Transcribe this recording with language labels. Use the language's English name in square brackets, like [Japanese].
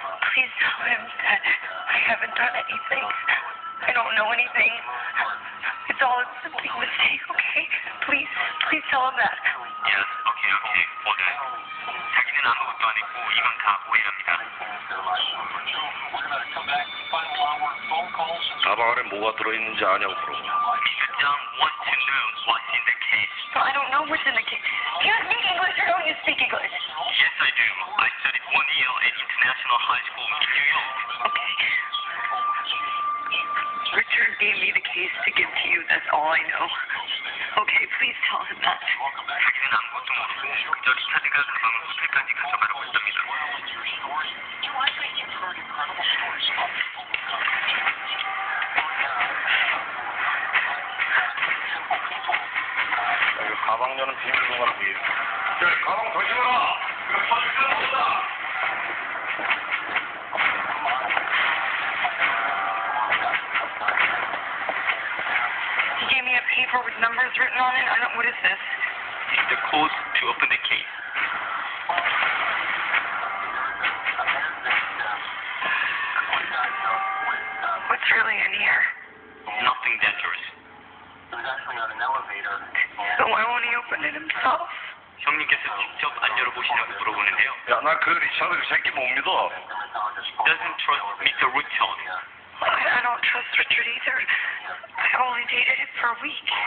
[English] Please tell him that I haven't done anything. I don't know anything. It's all a big mistake, okay? Please tell him that. Yes, okay. Hold on. [Korean] 자기는 아무것도 안 했고 이건 다 오해랍니다. 가방 안에 뭐가 들어있는지 아냐고 물어봐. [English] Mr. John wants to know what's in the case. No, I don't know what's in the case. Do you speak English or don't you speak English? Yes, I do. I studied 1 year at International High School in New York. Okay. Richard gave me the case to give to you. That's all I know. Okay, please tell him that. [Korean] 자기는 아무것도 모르고 그저 리차드가 가방을 호텔까지 가져가라고 했답니다. 여기 가방 여는 비밀 공간을 위해. 야, 가방 조심해라. 이거 터질 건 없다. [English] He gave me a paper with numbers written on it. What is this? It's the code to open the case. What's really in here? Nothing dangerous. So why won't he open it himself? [Korean] 형님께서 직접 안 열어보시냐고 물어보는데요. 야, 나 그 리차드 그 새끼 못 믿어. [English] Doesn't trust Mr. Richard. I don't trust Richard either. I only dated him for a week.